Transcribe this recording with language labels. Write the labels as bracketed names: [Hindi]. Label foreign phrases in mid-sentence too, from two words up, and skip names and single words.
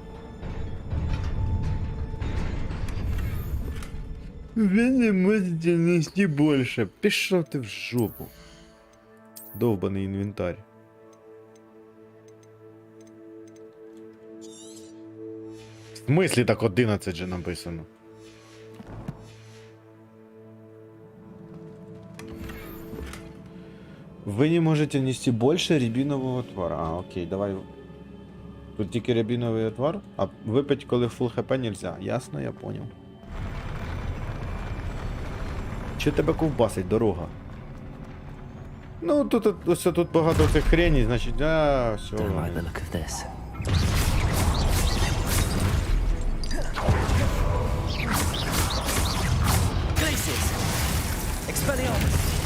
[Ukrainian] Ви не можете нести більше. Пішов ти в жопу. Довбаний інвентар. [Russian] В смислі так 11 же написано? Вы не можете нести больше рябинового отвара. А, окей, давай. [Ukrainian] Тут тільки рябиновий отвар, а випить, коли фул хп нельзя. [Russian] Ясно, я понял. [Ukrainian] Чи тебе ковбасить дорога? Ну, тут багато цих хрені, значить, все. [English] Don't like the look of this. Glaciers! Expelliarmus!